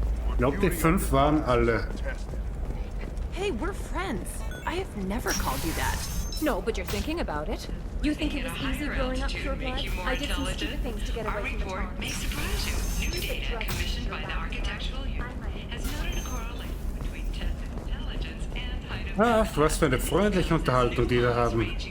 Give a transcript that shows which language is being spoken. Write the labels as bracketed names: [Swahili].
[German] Ich glaube, die 5 waren alle. [English] Hey, we're friends. I have never called you that. No, but you're thinking about it. You think it was easy growing up pure blood? I did some stupid things to get away from the report may surprise you. New data commissioned by the architectural unit has noted a correlation between tested intelligence and height of [German] Ach, was für eine freundliche Unterhaltung die da haben.